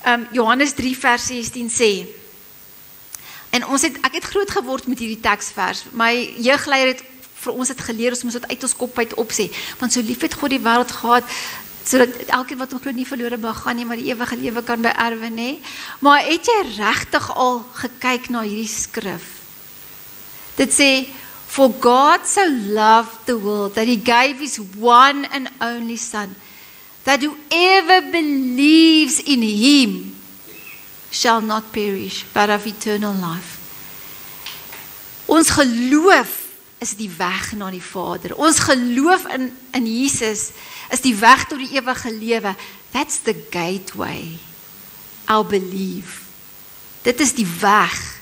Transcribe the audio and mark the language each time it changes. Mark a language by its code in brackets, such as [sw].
[af] Johannes 3 vers 16 sê, en ek het groot geword met hierdie teksvers. My jeugleier het vir ons het geleer, ons moet dit uit ons kop uit opsê, want so lief het God die wêreld gehad, sodat elkeen wat ons glo nie verlore mag gaan nie, maar die ewige lewe kan beerwe, nê? Maar het jy regtig al gekyk na hierdie skrif? Dit sê, [en] for God so loved the world, that he gave his one and only Son, that whoever believes in him shall not perish, but have eternal life. [af] Ons geloof is die weg na die Vader. Ons geloof in Jesus is die weg tot die ewige lewe. [en] That's the gateway. Our belief. [af] Dit is die weg.